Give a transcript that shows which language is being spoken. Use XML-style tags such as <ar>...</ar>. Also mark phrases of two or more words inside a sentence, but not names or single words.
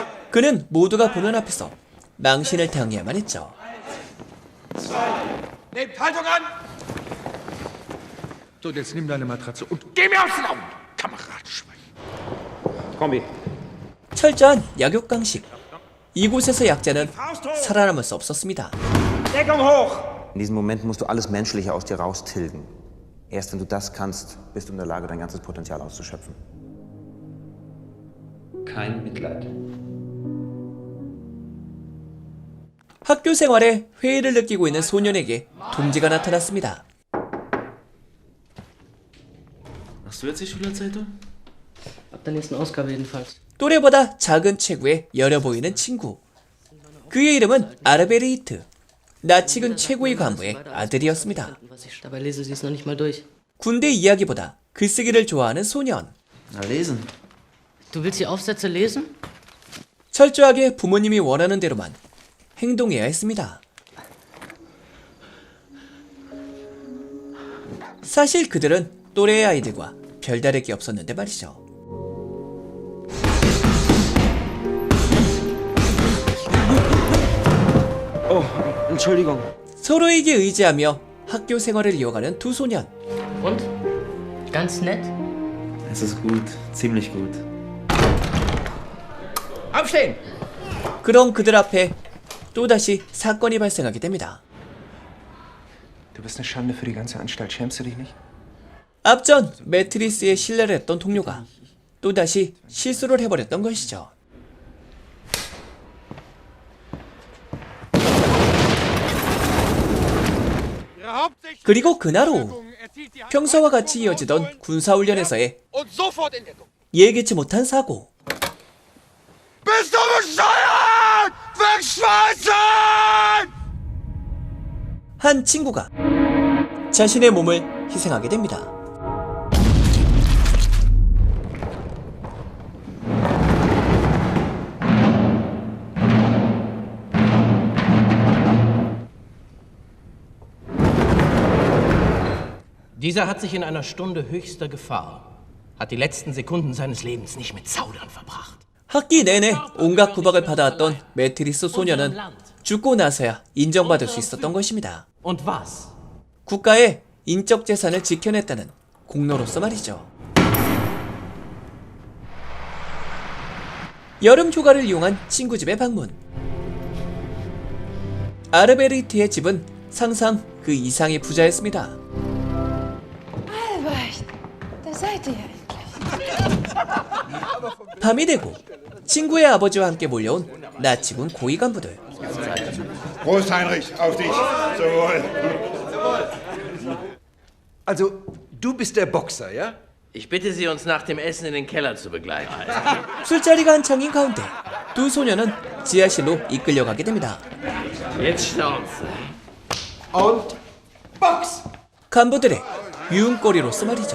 <ko>그는 모두가 보는 앞에서 망신을 당해야만 했죠.</ko> <de>Nehmt Haltung an. So, jetzt nimm deine Matratze und geh mir aus den Augen, Kameradenschwein. Kombi.</de> <ko>철저한 약육강식. 이곳에서 약자는 살아남을 수 없었습니다.</ko> <de>Deckung hoch. In diesem Moment musst du alles Menschliche aus dir raustilgen. Erst wenn du das kannst, bist du in der Lage, dein ganzes Potenzial auszuschöpfen. Kein Mitleid.</de> <ko>학교 생활에 회의를 느끼고 있는 소년에게 동지가 나타났습니다.</ko> <de>Machst du jetzt die Schülerzeitung? Ab der nächsten Ausgabe jedenfalls.</de> <ko>또래보다 작은 체구에 여려 보이는 친구. 그의 이름은 아르베리히트. 나치군 최고의 간부의 아들이었습니다.</ko> <de>Dabei lese sie es noch nicht mal durch.</de> <ko>군대 이야기보다 글쓰기를 좋아하는 소년.</ko> <de>Na, lesen. Du willst die Aufsätze lesen?</de> <ko>철저하게 부모님이 원하는 대로만 행동해야 했습니다. 사실 그들은 또래의 아이들과 별다를 게 없었는데 말이죠.</ko> <de>Entschuldigung.</de> <ko>서로에게 의지하며 학교 생활을 이어가는 두 소년.</ko> <de>Und? Ganz nett? Es ist gut, ziemlich gut. Aufstehen!</de> <ko>그런 그들 앞에 또다시 사건이 발생하게 됩니다.</ko> <de>Du bist eine Schande für die ganze Anstalt. Schämst du dich nicht?</de> <ko>앞전 매트리스에 신뢰를 했던 동료가 또다시 실수를 해버렸던 것이죠. 그리고 그날 오후 평소와 같이 이어지던 군사훈련에서의 예기치 못한 사고. 한 친구가 자신의 몸을 희생하게 됩니다.</ko> <de>Dieser hat sich in einer Stunde höchster Gefahr, hat die letzten Sekunden seines Lebens nicht mit Zaudern verbracht.</de> <ko>학기 내내 온갖 구박을 받아왔던 매트리스 소년은 죽고 나서야 인정받을 수 있었던 것입니다.</ko> <de>Und was?</de> <ko>국가의 인적 재산을 지켜냈다는 공로로서 말이죠. 여름 휴가를 이용한 친구 집에 방문. 아르베리트의 집은 상상 그 이상의 부자였습니다.</ko> <de>Albrecht, da seid ihr endlich.</de> <ko>밤이 되고 친구의 아버지와 함께 몰려온 나치군 고위 간부들.</ko> <de>Prost, Heinrich, auf dich. Jawohl. Also, du bist der Boxer, ja? Ich bitte Sie, uns nach dem Essen in den Keller zu begleiten.</de> <ko>술자리가 한창인 가운데 두 소년은 지하실로 이끌려가게 됩니다.</ko> <de>Jetzt Schnauze. Und Box!</de> <ko>간부들의 유흥거리로서 말이죠.</ko>